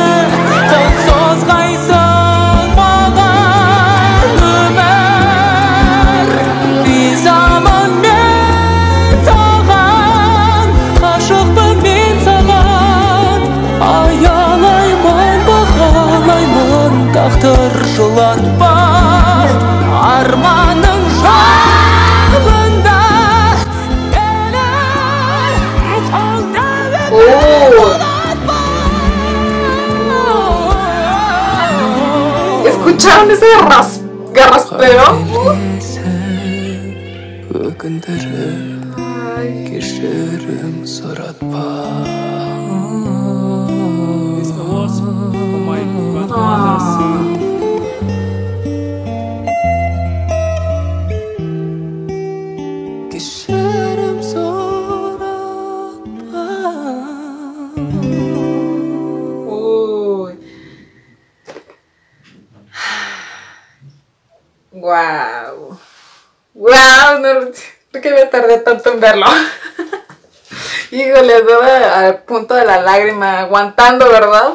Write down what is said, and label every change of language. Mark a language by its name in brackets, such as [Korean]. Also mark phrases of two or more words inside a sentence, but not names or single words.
[Kazakh] Қол созғайсың маған өмір Ризамын мен саған Ғашықпын мен саған Аялаймын, бағалаймын Тағдыр жылатпа Арманың жолында Мені қолдап [Spanish] ¿Escucharon ese garraspeo? [Kazakh] өкіндіріп кешірім сұратпа Кешірім сұратпа Uy. Wow. [Spanish] Wow, no que me tardé tanto en verlo. Híjole, andaba al punto de la lágrima, aguantando, ¿verdad?